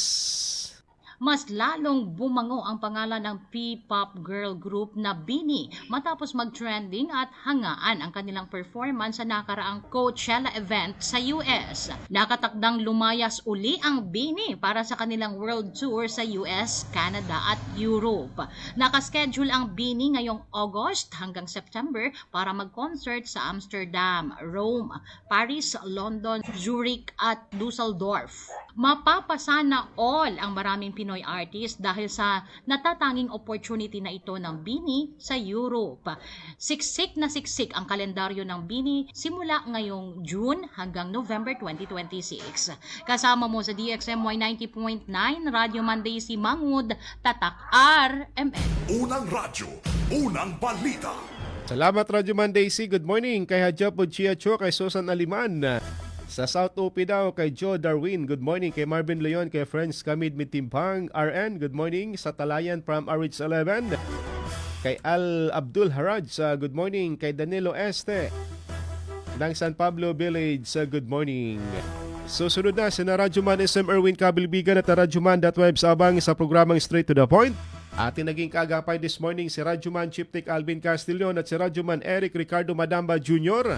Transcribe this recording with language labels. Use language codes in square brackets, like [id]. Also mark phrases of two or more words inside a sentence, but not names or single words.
[tl] Mas lalong bumango ang pangalan ng P-pop girl group na BINI matapos mag-trending at hangaan ang kanilang performance sa nakaraang Coachella event sa US. Nakatakdang lumayas uli ang BINI para sa kanilang world tour sa US, Canada at Europe. Nakaschedule ang BINI ngayong August hanggang September para mag-concert sa Amsterdam, Rome, Paris, London, Zurich at Dusseldorf. Mapapasana all ang maraming Pinoy artist dahil sa natatanging opportunity na ito ng BINI sa Europe. Siksik na siksik ang kalendaryo ng BINI simula ngayong June hanggang November 2026. Kasama mo sa DXMY 90.9 Radio Monday si Mangud, Tatak RMN. Unang radyo, unang balita. Salamat Radyo Monday si [en] good morning [tl] kay Hadja Puchiacho, kay Susan Aliman. Sa South UP daw kay Joe Darwin, [en] good morning. [tl] Kay Marvin Leon, kay Friends Kamid Mitimpang RN, [en] good morning. [tl] Sa Talayan from RH 11. Kay Al Abdul Haraj, [en] good morning. [tl] Kay Danilo Este ng San Pablo Village, [en] good morning. [tl] Susunod na si Radyoman SM Erwin Kabilbigan at Radyoman.web sa abang sa programang Straight to the Point. Ating naging kaagapay [en] this morning [tl] si Radyoman Chief Tech Alvin Castillon at si Radyoman Eric Ricardo Madamba Jr.